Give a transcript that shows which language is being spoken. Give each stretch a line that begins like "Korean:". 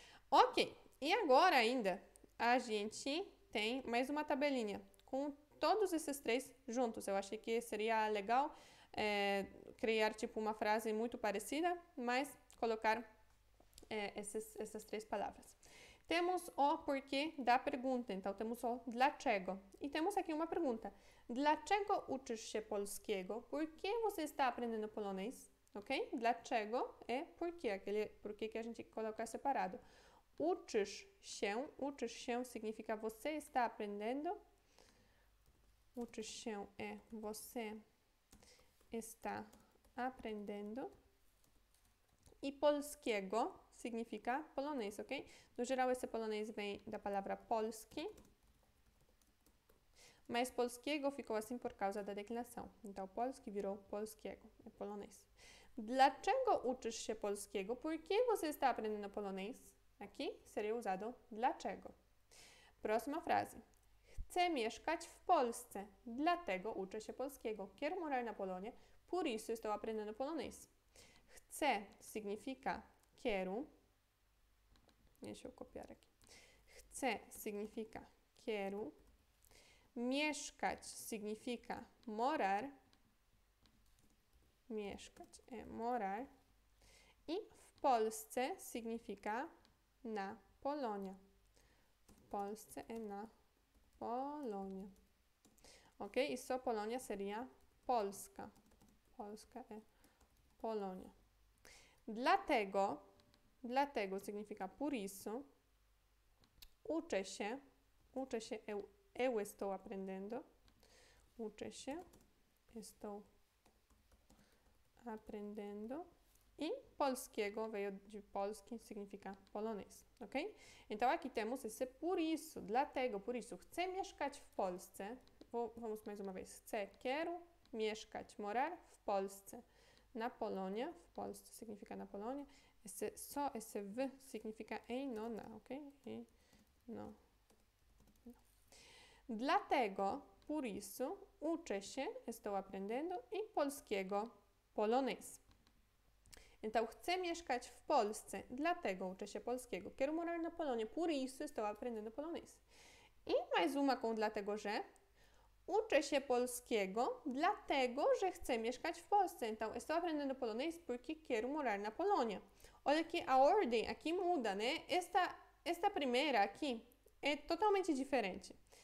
Portuguese: Ok, e agora ainda a gente tem mais uma tabelinha com todos esses três juntos. Eu achei que seria legal criar tipo uma frase muito parecida, mas colocar essas três palavras. Temos o porquê da pergunta, então temos o dlaczego. E temos aqui uma pergunta.
Polish: Dlaczego uczysz się polskiego?
Portuguese: Por que você está aprendendo polonês? Ok? Dlaczego é porquê, aquele porquê que a gente coloca separado. Uczysz się significa você está aprendendo. Uczysz się é você está aprendendo. E polskiego significa polonês, ok? No geral, esse polonês vem da palavra polski, mas polskiego ficou assim por causa da declinação. Então, polski virou polskiego, é polonês.
Polish: Dlaczego uczysz się polskiego?
Portuguese: Por que você está aprendendo polonês? Aqui seria usado dlaczego. Próxima frase.
Polish: Chcę mieszkać w Polsce, dlatego uczę się polskiego.
Portuguese: Quero morar na Polônia, por isso estou aprendendo polonês. Chcę significa quero. Deixa eu copiar aqui. Chcę significa quero. Mieszkać significa morar. Mieszkać é morar. I w Polsce significa na Polônia. W Polsce é na Polônia. ok? E só Polônia seria Polska. Polska é Polônia. Dlatego significa por isso. Uczę się, eu estou aprendendo. Uczę się, estou aprendendo. E polskiego veio de polski, significa polonês, ok? Então aqui temos esse por isso, dlatego, por isso.
Polish: Chcę mieszkać w Polsce.
Portuguese: Vamos mais uma vez. Quero mieszkać, morar w Polsce. Na Polônia, w Polsce significa na Polônia. Esse w significa em, no, na, ok? Em, no. Dlatego, por isso, uczę się, estou aprendendo, e polskiego, polonês.
Polish: Então, chcę mieszkać w Polsce, dlatego uczę się polskiego.
Portuguese: Quero morar na Polônia, por isso estou aprendendo polonês. I mais uma com dlatego, że.
Polish: Uczę się polskiego, dlatego, że chcę mieszkać w Polsce.
Portuguese: Então, estou aprendendo polonês porque quero morar na Polônia. Olha que a ordem aqui muda, né? Esta primeira aqui é totalmente diferente.